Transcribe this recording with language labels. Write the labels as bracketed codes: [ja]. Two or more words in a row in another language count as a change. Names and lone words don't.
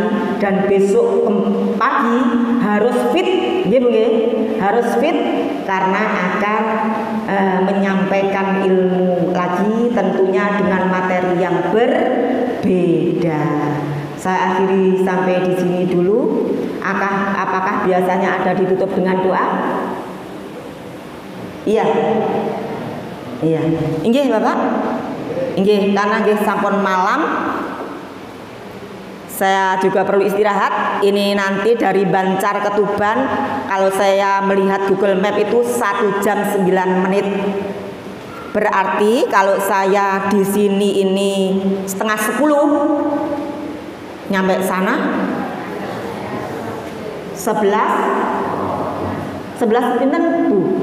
[id] Dan besok pagi harus fit, harus fit karena akan menyampaikan ilmu lagi, tentunya dengan materi yang berbeda. Saya akhiri sampai di sini dulu. Apakah biasanya ada ditutup dengan doa? Iya. Iya. [jv] Inggih Bapak. Inggih, karena nggih sampun malam. [id] Saya juga perlu istirahat. Ini nanti dari Bancar ke Tuban, kalau saya melihat Google Map itu 1 jam 9 menit. Berarti kalau saya di sini ini setengah 10, nyampe sana 11 pinten Bu?